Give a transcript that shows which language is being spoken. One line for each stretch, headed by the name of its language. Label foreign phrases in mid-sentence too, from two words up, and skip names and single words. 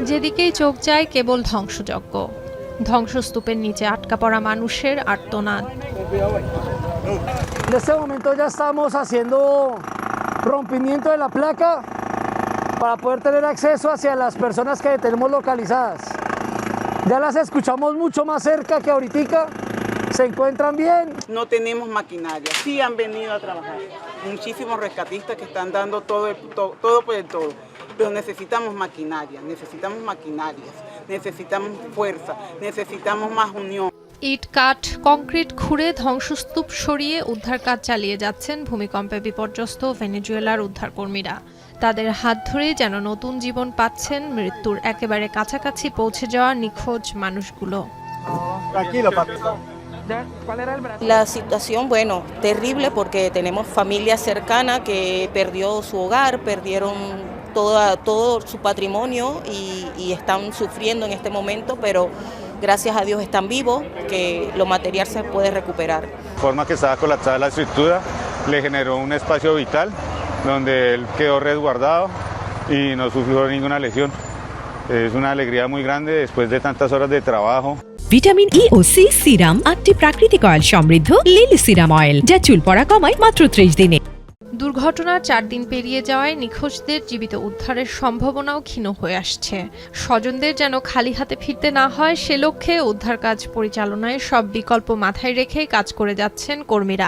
Bangla: দিকেই চোখ যায় কেবল ধ্বংসযজ্ঞ। ধ্বংসস্তূপের নিচে আটকা পড়া মানুষের আর্তনাদ।
Spanish: En este momento ya estamos haciendo rompimiento de la placa para poder tener acceso hacia las personas que tenemos localizadas. Ya las escuchamos mucho más cerca que ahorita. ¿Se encuentran bien? No tenemos maquinaria, sí han venido a trabajar. Muchísimos rescatistas que están dando todo por el todo. Pero necesitamos maquinarias, necesitamos fuerza, necesitamos más unión.
Bangla: ইট কাঠ কংক্রিট খুঁড়ে ধ্বংসস্তূপ সরিয়ে উদ্ধার কাজ চালিয়ে যাচ্ছেন ভূমিকম্পে বিপর্যস্ত ভেনেজুয়েলার উদ্ধারকর্মীরা। তাদের হাত ধরেই যেন নতুন জীবন পাচ্ছেন মৃত্যুর একেবারে কাছাকাছি পৌঁছে যাওয়া নিখোঁজ মানুষগুলো।
Spanish: La situación, bueno, terrible porque tenemos familia cercana que perdió su hogar, perdieron todo su patrimonio y están sufriendo en este momento, pero gracias a Dios están vivos, que lo material se puede recuperar. La forma que estaba colapsada la estructura le generó un espacio vital donde él quedó resguardado y no sufrió ninguna lesión. Es una alegría muy grande después de tantas horas de trabajo.
Bangla: ভিটামিন ই ও সি সিরাম 8টি প্রাকৃতিক অয়েল সমৃদ্ধ লিলি সিরাম অয়েল, যা চুল পড়া কমায় মাত্র 30 দিনে। দুর্ঘটনার 4 দিন পেরিয়ে যাওয়ায় নিখোঁজদের জীবিত উদ্ধারের সম্ভাবনাও ক্ষীণ হয়ে আসছে। স্বজনদের যেন খালি হাতে ফিরতে না হয় সে লক্ষ্যে উদ্ধার কাজ পরিচালনায় সব বিকল্প মাথায় রেখে কাজ করে যাচ্ছেন কর্মীরা।